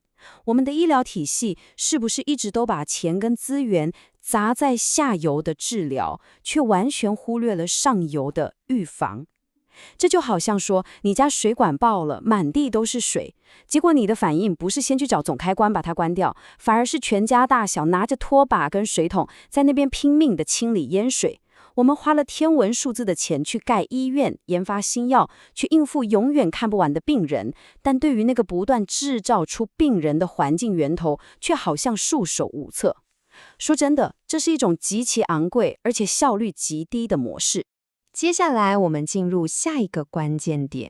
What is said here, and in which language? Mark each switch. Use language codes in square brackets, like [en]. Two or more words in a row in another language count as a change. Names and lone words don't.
[zh] 我們的醫療體系是不是一直都把錢跟資源砸在下游的治療，卻完全忽略了上游的預防？這就好像說，你家水管爆了，滿地都是水，結果你的反應不是先去找總開關把它關掉，反而是全家大小拿着拖把跟水桶在那邊拼命的清理淹水。我們花了天文數字的錢去蓋醫院、研發新藥，去應付永遠看不完的病人，但對於那個不斷製造出病人的環境源頭，卻好像束手無策。說真的，這是一種極其昂貴而且效率極低的模式。接下來我們進入下一個關鍵點。